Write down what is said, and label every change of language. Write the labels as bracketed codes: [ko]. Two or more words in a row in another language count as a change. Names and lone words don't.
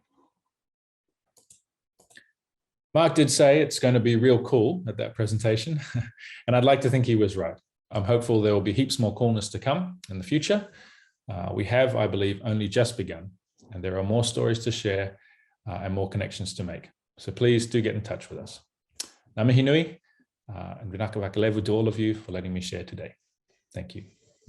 [en] Mark did say it's going to be real cool at that presentation, and I'd like to think he was right. I'm hopeful there will be heaps more coolness to come in the future. We have, I believe, only just begun, and there are more stories to share and more connections to make. So please do get in touch with us. [mi] Ngā mihi nui, [en] and [fj] vinaka waka levu [en] to all of you for letting me share today. Thank you.